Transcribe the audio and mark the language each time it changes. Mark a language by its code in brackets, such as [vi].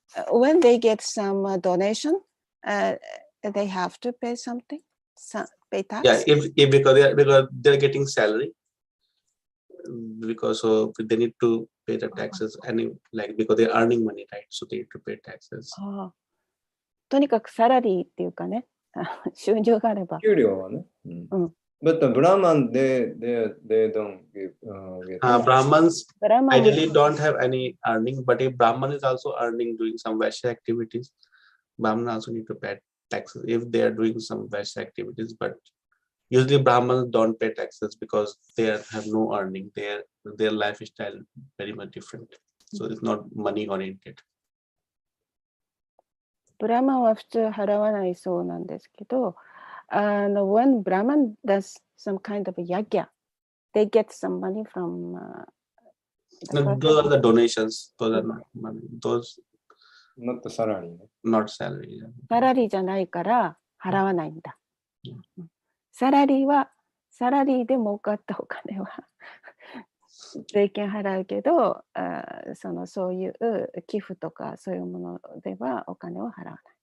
[en] When they get some donation, they have to pay something, pay tax. Yeah, if because they're getting salary, because so they need to pay the taxes, and like because they're earning money, right? So they need to pay taxes. [ja] とにかくサラリーっていうかね、収入があれば。給料はね。 [en] But the Brahman, they don't get. Brahmans ideally don't have any earning, but if Brahman is also earning doing some Vaishya activities, Brahman also need to pay taxes if they are doing some Vaishya activities. But usually Brahmans don't pay taxes because they have no earning. Their lifestyle very much different, so it's not money oriented. [ja] ブラマンは普通払わないそうなんですけど、 [en] when Brahman does some kind of a yagya, they get some money from. No, those are the donations. Those are not money. Those not the salary. Not salary. [ja] サラリーじゃないから払わないんだ。サラリーで儲かったお金は税金払うけど、そういう寄付とかそういうものではお金を払わない。